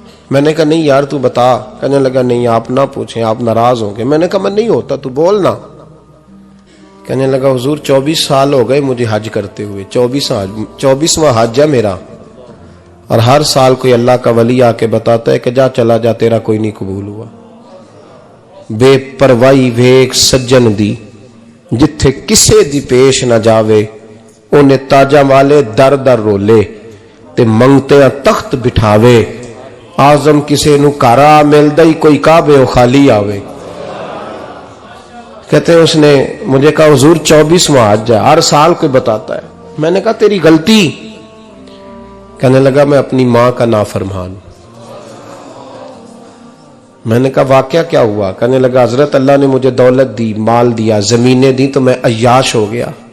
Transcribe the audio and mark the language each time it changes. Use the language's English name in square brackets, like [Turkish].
[Urdu] میں نے کہا نہیں یار تو بتا. کہنے لگا نہیں آپ نہ پوچھیں، آپ ناراض ہوں گے. میں نے کہا میں نہیں ہوتا، تو بولنا. کہنے لگا حضور 24 سال ہو گئے مجھے حج کرتے ہوئے، 24واں حج ہے میرا، اور ہر سال کوئی اللہ کا ولی آ کے بتاتا ہے کہ جا چلا جا تیرا کوئی نہیں قبول ہوا. [Punjabi] بے پروائی ویک سجن دی جتھے کسے دی پیش نہ جاوے، اونے تاجا والے در در رولے تے منگتے تخت بٹھاوے. آزم کسے نو کارا ملدا ہی کوئی کعبے او خالی آوے. [Urdu] کہتے ہیں اس نے مجھے کہا حضور 24واں حج ہے، ہر سال کوئی بتاتا ہے. میں نے کہا تیری غلطی. کہنے لگا میں اپنی ماں کا نافرمان. میں نے کہا واقعہ کیا ہوا؟ کہنے لگا حضرت اللہ نے مجھے دولت دی، مال دیا، زمینیں دی تو میں عیاش ہو گیا.